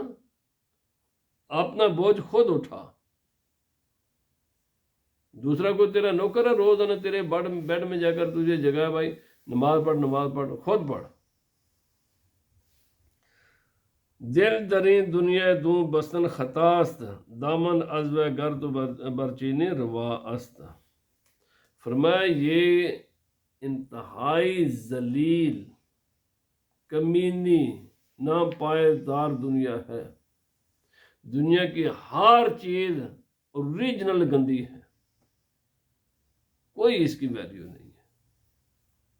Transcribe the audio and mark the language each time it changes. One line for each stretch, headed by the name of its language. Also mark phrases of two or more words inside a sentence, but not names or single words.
Urdu: اپنا بوجھ خود اٹھا. دوسرا کوئی تیرا نوکر ہے روزانہ تیرے بیڈ میں جا کر تجھے جگہ بھائی نماز پڑھ نماز پڑھ، خود پڑھ.
Persian: دل دریں دنیا دوں بستن خطاست، دامن از و گرد برچینی روا است.
Urdu: فرمایا یہ انتہائی ذلیل کمینی ناپائیدار دنیا ہے. دنیا کی ہر چیز اوریجنل گندی ہے، کوئی اس کی ویلیو نہیں ہے.